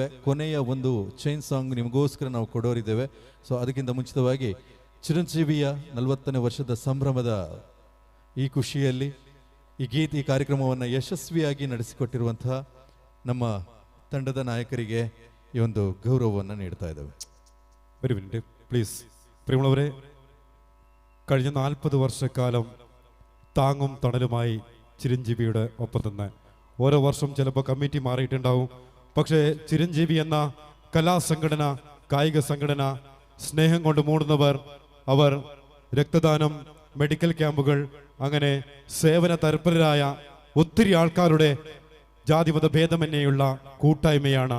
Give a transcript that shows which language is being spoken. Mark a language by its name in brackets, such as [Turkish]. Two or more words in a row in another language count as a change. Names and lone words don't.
[Kannada] ಕೊನೆಯ ಒಂದು [English] chain song [Kannada] ನಿಮಗೋಸ್ಕರ ನಾವು ಕೊಡೋರಿದ್ದೇವೆ. ಸೊ ಅದಕ್ಕಿಂತ ಮುಂಚಿತವಾಗಿ ಚಿರಂಜೀವಿಯ 40ನೇ ವರ್ಷದ ಸಂಭ್ರಮದ ಈ ಖುಷಿಯಲ್ಲಿ ಈ ಕಾರ್ಯಕ್ರಮವನ್ನು ಯಶಸ್ವಿಯಾಗಿ ನಡೆಸಿಕೊಟ್ಟಿರುವಂತಹ ನಮ್ಮ ತಂಡದ ನಾಯಕರಿಗೆ ಈ ಒಂದು ಗೌರವವನ್ನು ನೀಡ್ತಾ ಇದ್ದೇವೆ. [Malayalam] ഒരു [English] minute please. [Malayalam] പ്രിയമുള്ളവരെ, കഴിഞ്ഞ 40 വർഷക്കാലം താങ്ങും തണലുമായി ചിരഞ്ജീവിയുടെ ഒപ്പം നിന്ന് ഓരോ വർഷം ചിലപ്പോൾ കമ്മിറ്റി മാറിയിട്ടുണ്ടാവും. പക്ഷേ ചിരഞ്ജീവി എന്ന കലാസംഘടന, കായിക സംഘടന, സ്നേഹം കൊണ്ട് മൂടുന്നവർ, അവർ രക്തദാനം, [English] medical camps, [Malayalam] അങ്ങനെ സേവന തൽപരരായ ഒത്തിരി ആൾക്കാരുടെ ജാതിമത ഭേദമന്യേയുള്ള കൂട്ടായ്മയാണ്.